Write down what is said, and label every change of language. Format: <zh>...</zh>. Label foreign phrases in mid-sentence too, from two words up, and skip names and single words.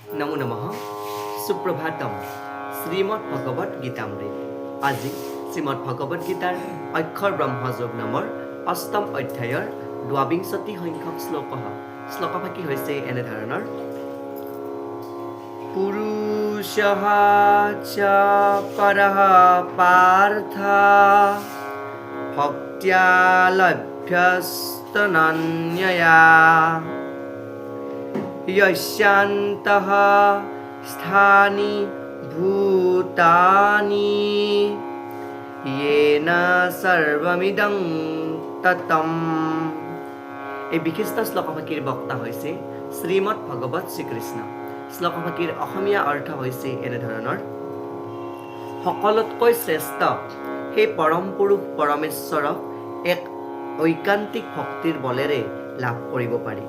<as>নমো নমঃ সুপ্রভাতম শ্রীমদ ভগবত গীতামৃত আজি শ্রীমদ ভগবত গীতাৰ অক্ষৰ ব্ৰহ্মযোগ নামৰ অষ্টম অধ্যায়ৰ ২২ সংখ্যক শ্লোকভাগী হৈছে এনেধৰণৰ</as> <sa>পুৰুষঃ চ পৰঃ পাৰ্থ ভক্ত্যা লভ্যস্তনন্যয়া यस्यान्तः स्थानि भूतानि येन सर्वमिदं ततम।</sa> <as>এই বিশিষ্ট শ্লোকভাগীৰ বক্তা হৈছে শ্ৰীমদ ভগৱত শ্ৰীকৃষ্ণ। শ্লোকভাগীৰ অসমীয়া অৰ্থ হৈছে এনেধৰণৰ সকলোতকৈ শ্ৰেষ্ঠ সেই পৰম পুৰুষ পৰমেশ্বৰক এক ঐকান্তিক ভক্তিৰ বলেৰে লাভ কৰিব পাৰি।</as>